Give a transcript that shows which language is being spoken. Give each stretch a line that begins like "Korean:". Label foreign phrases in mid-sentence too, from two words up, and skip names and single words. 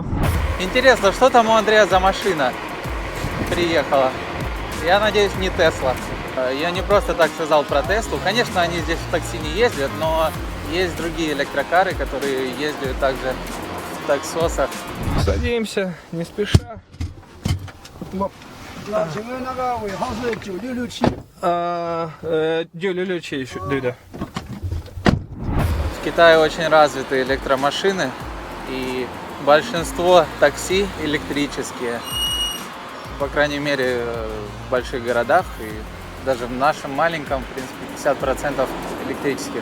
Russian: Интересно, что там у Андрея за машина приехала? Я надеюсь, не Тесла. Я не просто так сказал про Теслу. Конечно, они здесь в такси не ездят, но есть другие электрокары, которые ездят также в таксосах. Садимся, не спеша.
Chinese: 那请问那个尾号是9667。
Russian: 966 еще, да. В Китае очень развиты электромашины, и большинство такси электрические. По крайней мере, в больших городах и даже в нашем маленьком, в принципе, 50% электрических.